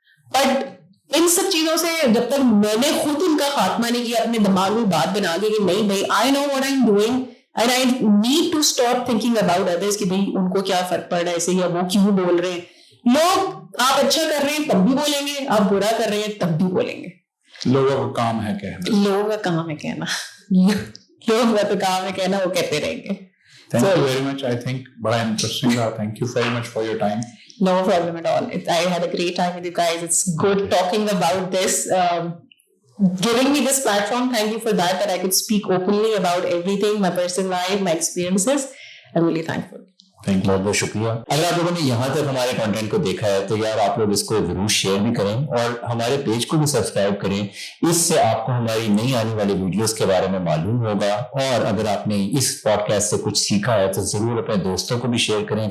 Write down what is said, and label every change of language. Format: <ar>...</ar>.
<hi>But in सब चीजों से जब तक मैंने खुद उनका खात्मा नहीं किया, अपने दिमाग में बात बना के कि नहीं भाई</hi> <en>I know what I am doing and I need to stop thinking about others</en> <hi>कि भाई उनको क्या फर्क पड़ रहा है ऐसे, या वो क्यों बोल रहे हैं। लोग आप अच्छा कर रहे हैं तब भी बोलेंगे, आप बुरा कर रहे हैं तब भी बोलेंगे। लोगों का काम है कहना। लोगों का काम है कहना। लोगों का तो काम है कहना, वो कहते रहेंगे।</hi> <en>Thank you very much. I think</en> <hi>बड़ा interesting था.</hi> <en>Thank you very much for your time. No problem at all. I had a great time with you guys. It's good talking about this. Giving me this platform, thank you for that I could speak openly about everything, my personal life, my experiences. I'm really thankful.</en> <hi>बहुत बहुत शुक्रिया। अगर आप लोगों ने यहाँ तक हमारे कंटेंट को देखा है तो यार आप लोग इसको जरूर शेयर भी करें और हमारे पेज को भी सब्सक्राइब करें। इससे आपको हमारी नई आने वाली वीडियोस के बारे में मालूम होगा, और अगर आपने इस पॉडकास्ट से कुछ सीखा है तो जरूर अपने दोस्तों को भी शेयर करें।</hi>